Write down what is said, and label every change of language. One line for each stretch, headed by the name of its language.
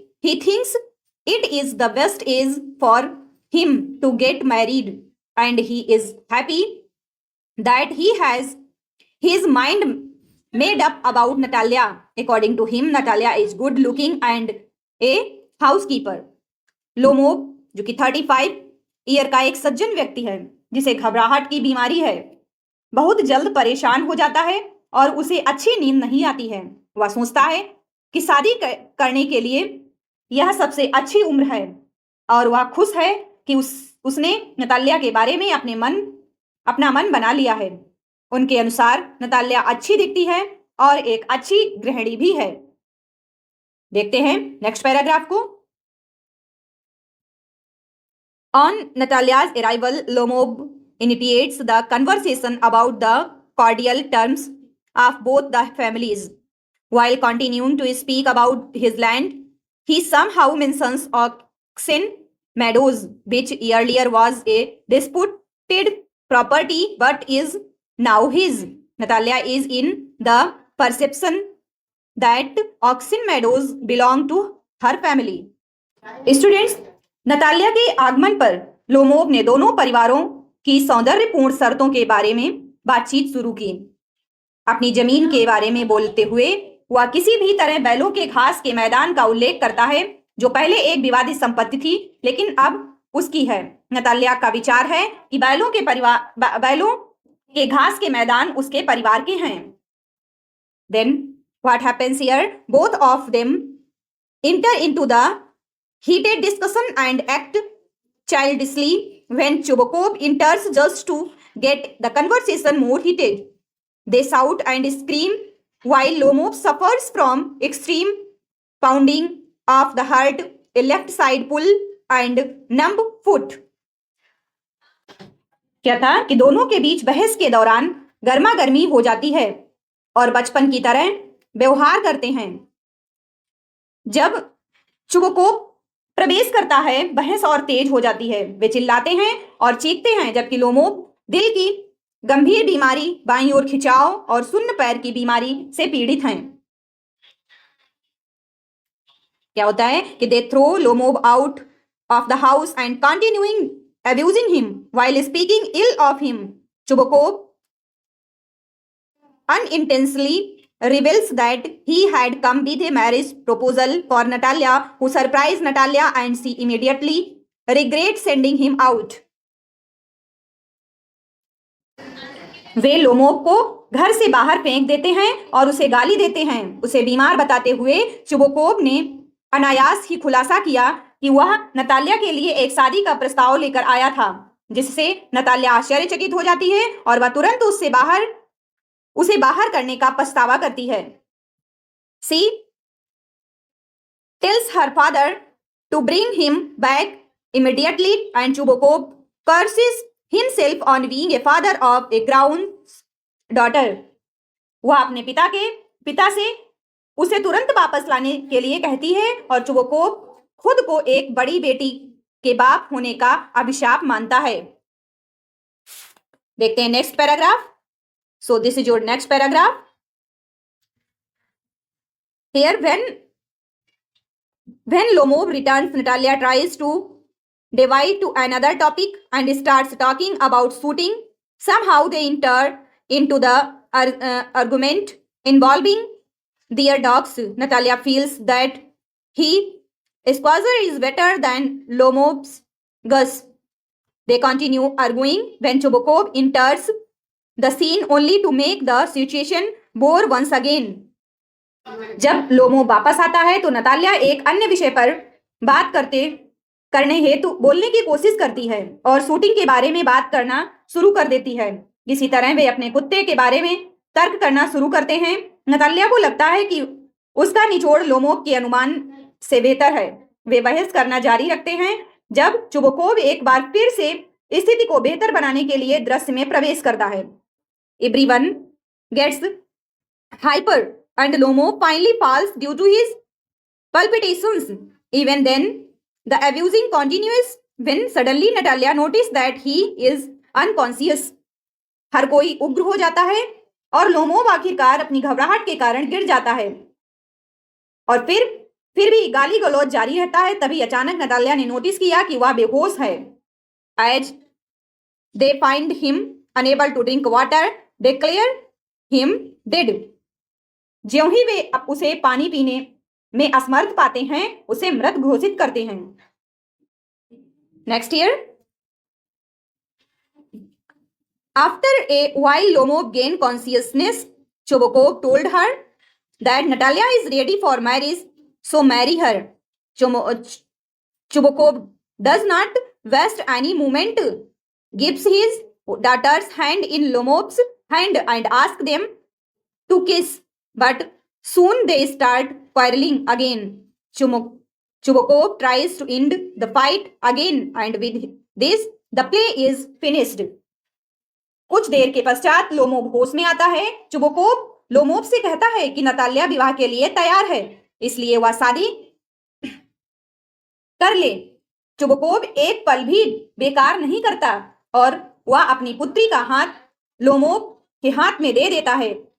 English: He thinks it is the best age for him to get married, and he is happy that he has his mind made up about Natalia. According to him, Natalia is good looking and a housekeeper.
Hindi: Lomov, जो कि 35 year का एक सज्जन व्यक्ति है जिसे घबराहट की बीमारी है, बहुत जल्द परेशान हो जाता है और उसे अच्छी नींद नहीं आती है। वह सोचता है कि शादी करने के लिए यह सबसे अच्छी उम्र है और वह खुश है कि उसने नतालिया के बारे में अपना मन बना लिया है। उनके अनुसार नतालिया अच्छी दिखती है और एक अच्छी गृहिणी भी है। देखते हैं नेक्स्ट पैराग्राफ को।
English: On Natalia's arrival, Lomov initiates the conversation about the cordial terms of both the families. While continuing to speak about his land, he somehow mentions Oxen Meadows, which earlier was a disputed property but is now his. Natalia is in the perception that Oxen Meadows belong to her family.
Hindi: Students, Natalia के आगमन पर Lomov ने दोनों परिवारों की सौंदर्यपूर्ण शर्तों के बारे में बातचीत शुरू की। अपनी जमीन के बारे में बोलते हुए वह किसी भी तरह बैलों के घास के मैदान का उल्लेख करता है, जो पहले एक विवादित संपत्ति थी लेकिन अब उसकी है। नतालिया का विचार है कि बैलों के घास के मैदान उसके परिवार के हैं।
English: Then what happens here? Both of them enter into the heated discussion and act childishly when Chubakov enters just to get the conversation more heated. They shout and scream while Lomov suffers from extreme pounding of the heart, a left side pull and numb foot.
Hindi: क्या था कि दोनों के बीच बहस के दौरान गर्मा गर्मी हो जाती है और बचपन की तरह व्यवहार करते हैं। जब चुबोकोव प्रवेश करता है, बहस और तेज हो जाती है। वे चिल्लाते हैं और चीखते हैं, जबकि लोमोव दिल की गंभीर बीमारी, बाईं ओर खिंचाव और सुन्न पैर की बीमारी से पीड़ित हैं। क्या होता है कि
English: They throw Lomov out of the house and continuing abusing him while speaking ill of him. Chubokov unintentionally reveals that he had come with a marriage proposal for Natalia, who surprised Natalia and she immediately regrets sending him out.
Hindi: Way Lomov को घर से बाहर फेंक देते हैं और उसे गाली देते हैं। उसे बीमार बताते हुए चुबोकोव ने अनायास ही खुलासा किया कि वह नतालिया के लिए एक शादी का प्रस्ताव लेकर आया था, जिससे नतालिया आश्चर्यचकित हो जाती है और वह तुरंत उसे बाहर करने का पछतावा करती है।
English: She tells her father to bring him back immediately and Chubokov curses himself on being a father of a grown daughter.
Hindi: वह अपने पिता से उसे तुरंत वापस लाने के लिए कहती है और चुबोकोव खुद को एक बड़ी बेटी के बाप होने का अभिशाप मानता है। देखते हैं
English: Next paragraph. So this is your next paragraph. Here when Lomov returns, Natalia tries to divide to another topic and starts talking about shooting. Somehow they enter into the argument involving their dogs. Natalia feels that Squazer is better than Lomov's Gus. They continue arguing when Chubokov enters the scene only to make the situation bore once again.
Hindi: जब Lomov वापस आता है तो Natalia एक अन्य विषय पर बात करने हेतु बोलने की कोशिश करती है और शूटिंग के बारे में बात करना शुरू कर देती है। इसी तरह वे अपने कुत्ते के बारे में तर्क करना शुरू करते हैं। नतालिया को लगता है कि उसका निचोड़ लोमोव के अनुमान से बेहतर है। वे बहस करना जारी रखते हैं जब चुबोकोव एक बार फिर से स्थिति को बेहतर बनाने के लिए दृश्य में प्रवेश करता है।
English: Everyone gets hyper and Lomov finally falls due to his palpitations. Even then, the abusing continues when suddenly Natalia notices that he is unconscious.
Hindi: हर कोई उग्र हो जाता है और लोमोव आखिरकार अपनी घबराहट के कारण गिर जाता है और फिर भी गाली गलौज जारी रहता है। तभी अचानक नतालिया ने नोटिस किया कि वह बेहोश है।
English: As they find him unable to drink water, declare him dead.
Hindi: ज्यों ही वे उसे पानी पीने में असमर्थ पाते हैं, उसे मृत घोषित करते हैं।
English: Next year, after a while Lomov gained consciousness, Chubokov told her that Natalia is ready for marriage, so marry her. Chubokov does not waste any moment, gives his daughter's hand in Lomov's hand and asks them to kiss. But soon they start quarreling again. Chubokov tries to end the fight again and with this the play is finished.
Hindi: कुछ देर के पश्चात Lomov होश में आता है। चुबोकोव Lomov से कहता है कि नतालिया विवाह के लिए तैयार है, इसलिए वह शादी कर ले। चुबोकोव एक पल भी बेकार नहीं करता और वह अपनी पुत्री का हाथ लोमोव के हाथ में दे देता है।